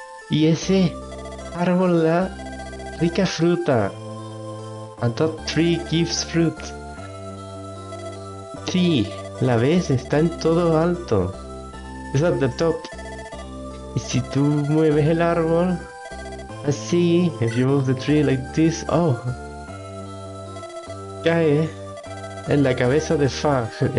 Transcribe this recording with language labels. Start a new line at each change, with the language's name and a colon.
Spanish: Y ese árbol da rica fruta.
English: And that tree gives fruit.
Spanish: Sí, la ves, está en todo alto. Es
English: at the top.
Spanish: Y si tú mueves el árbol, así,
English: if you move the tree like this,
Spanish: oh, cae en la cabeza de Fa.